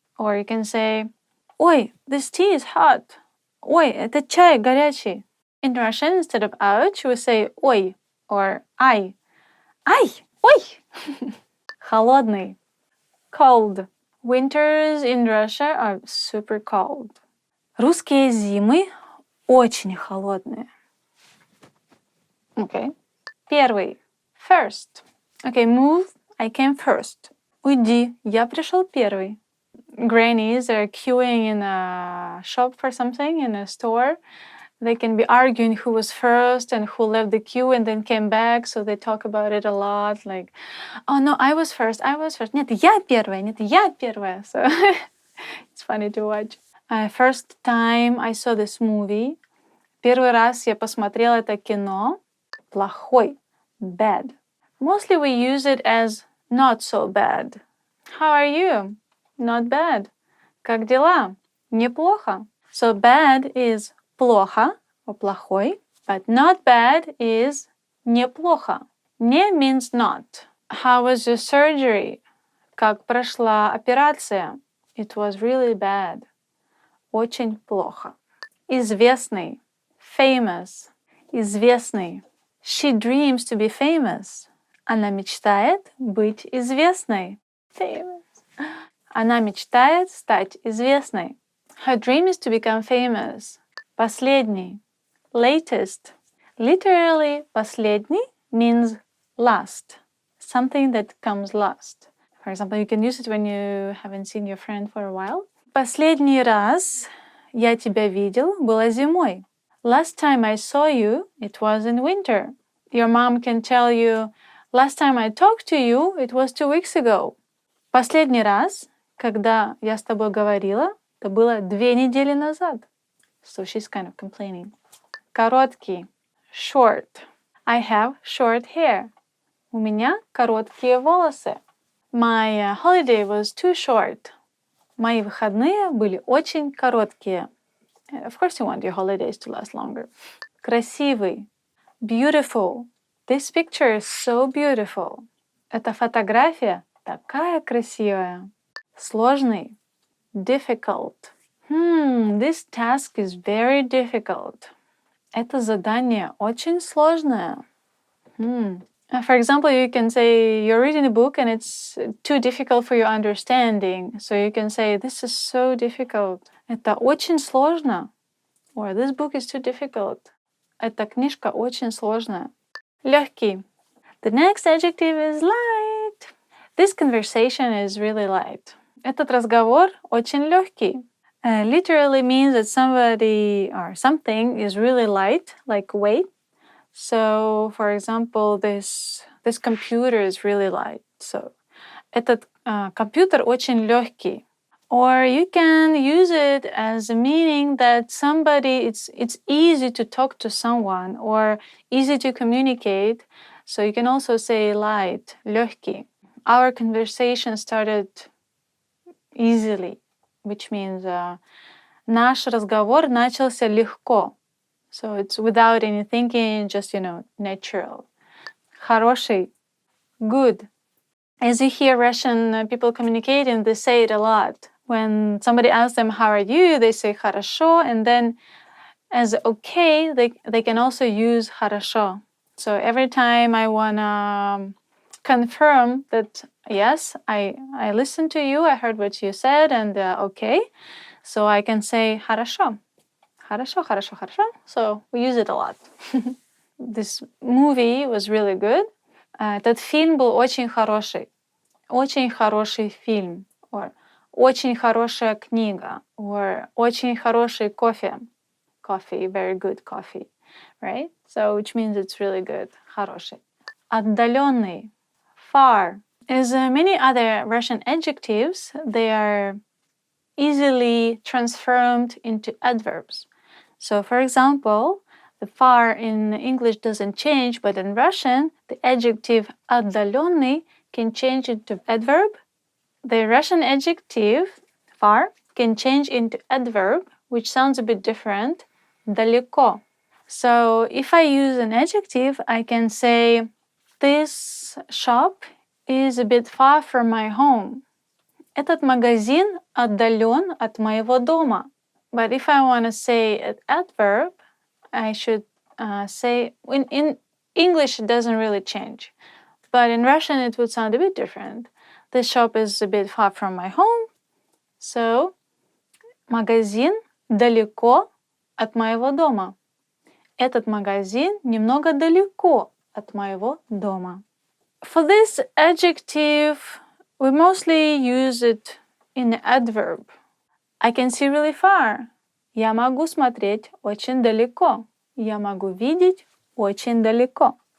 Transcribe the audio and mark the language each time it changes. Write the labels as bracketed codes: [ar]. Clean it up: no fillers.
[en] Or you can say, ой, this tea is hot. [ru] Ой, этот чай горячий. [en] In Russian, instead of ouch, we say ой or ай. [ru] Ай, ой. Холодный. Cold. [en] Winters in Russia are super cold. [ru] Русские зимы очень холодные. [en] Okay. Первый. First. Okay, move. I came first. Уйди. [ru] Я пришел первый. [en] Grannies are queuing in a shop for something, in a store. They can be arguing who was first and who left the queue and then came back. So they talk about it a lot. Like, oh no, I was first. [ru] Нет, я первая. [en] So it's funny to watch. First time I saw this movie. [ru] Первый раз я посмотрела это кино. Плохой. Bad. [en] Mostly we use it as not so bad. How are you? Not bad. [ru] Как дела? Неплохо. [en] So bad is плохо or плохой, but not bad is неплохо. Не means not. How was your surgery? [ru] Как прошла операция? [en] It was really bad. [ru] Очень плохо. Известный. [en] famous, известный. She dreams to be famous. [ru] Она мечтает быть известной. [en] Famous. [ru] Она мечтает стать известной. [en] Her dream is to become famous. [ru] Последний. Latest. [en] Literally, последний means last. Something that comes last. For example, you can use it when you haven't seen your friend for a while. [ru] Последний раз я тебя видел было зимой. [en] Last time I saw you, it was in winter. Your mom can tell you, last time I talked to you, it was 2 weeks ago. [ru] Последний раз, когда я с тобой говорила, это было 2 недели назад. [en] So she's kind of complaining. Короткий. Short. I have short hair. [ru] У меня короткие волосы. [en] My holiday was too short. [ru] Мои выходные были очень короткие. [en] Of course you want your holidays to last longer. [ru] Красивый. Beautiful. [en] This picture is so beautiful. [ru] Эта фотография такая красивая. Сложный. Difficult. [en] This task is very difficult. [ru] Это задание очень сложное. [en] For example, you can say you're reading a book and it's too difficult for your understanding. So you can say, this is so difficult. [ru] Это очень сложно. [en] Or this book is too difficult. [ru] Эта книжка очень сложная. Легкий. [en] The next adjective is light. This conversation is really light. [ru] Этот разговор очень легкий. [en] Literally means that somebody or something is really light, like weight. So, for example, this computer is really light. [ru] So, этот компьютер очень легкий. [en] Or you can use it as a meaning that somebody, it's easy to talk to someone or easy to communicate. So you can also say light, легкий. Our conversation started easily, which means [ru] наш разговор начался легко. [en] So it's without any thinking, just, natural. Хороший, good. As you hear Russian people communicating, they say it a lot. When somebody asks them, how are you? They say хорошо. And then as okay, they can also use хорошо. So every time I want to confirm that, yes, I listened to you, I heard what you said, and okay. So I can say хорошо. [ru] Хорошо, хорошо, хорошо. [en] So we use it a lot. This movie was really good. [ru] Этот фильм был очень хороший. Очень хороший фильм. Or очень хорошая книга. Or очень хороший кофе. [en] Coffee, very good coffee. Right? So which means it's really good. [ru] Хороший. Отдаленный. Far. [en] As many other Russian adjectives, they are easily transformed into adverbs. So, for example, the far in English doesn't change, but in Russian, the adjective отдаленный can change into adverb. The Russian adjective far can change into adverb, which sounds a bit different, далеко. So, if I use an adjective, I can say, this shop is a bit far from my home. [ru] Этот магазин отдален от моего дома. [en] But if I want to say an adverb, I should say, in English it doesn't really change. But in Russian it would sound a bit different. This shop is a bit far from my home. [ru] So, магазин далеко от моего дома. Этот магазин немного далеко от моего дома. [en] For this adjective, we mostly use it in adverb. I can see really far. [ru] Я могу смотреть очень далеко. Я могу видеть очень далеко.